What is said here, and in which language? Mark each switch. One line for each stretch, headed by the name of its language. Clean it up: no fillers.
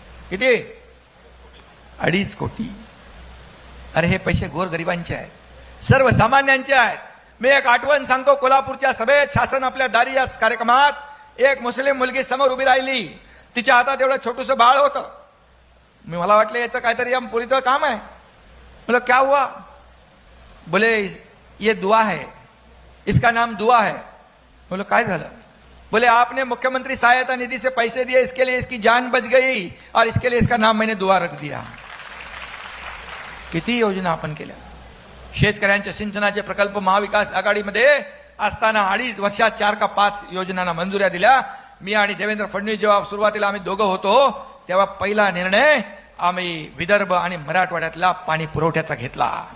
Marathi: किती? 2.5 कोटी। अरे हे पैसे गोरगरिबांचे आहेत, सर्वसामान्यांचे आहेत। मी एक आठवण सांगतो, कोल्हापूरच्या सभेत शासन आपल्या दारी या कार्यक्रमात एक मुस्लिम मुलगी समोर उभी राहिली, तिच्या हातात एवढं छोटूसं बाळ होतं। मला वाटलं याचं काहीतरी या पुरीचं काम आहे।
Hindi: मला क्या हुआ? बोले ये दुआ है, इसका नाम दुआ है। बोले
Marathi: काय झालं?
Hindi: बोले आपने मुख्यमंत्री सहायता निधि से पैसे दिए, इसके लिए इसकी जान बच गई और इसके लिए इसका नाम मैंने दुआ रख दिया।
Marathi: किती योजना आपण केल्या। शेतकऱ्यांच्या सिंचनाचे प्रकल्प महाविकास आघाडीमध्ये असताना 2.5 वर्षात 4 का 5 योजनांना मंजुऱ्या दिल्या। मी आणि देवेंद्र फडणवीस जेव्हा सुरुवातीला आम्ही दोघं होतो तेव्हा पहिला निर्णय आम्ही विदर्भ आणि मराठवाड्यातला पाणी पुरवठ्याचा घेतला।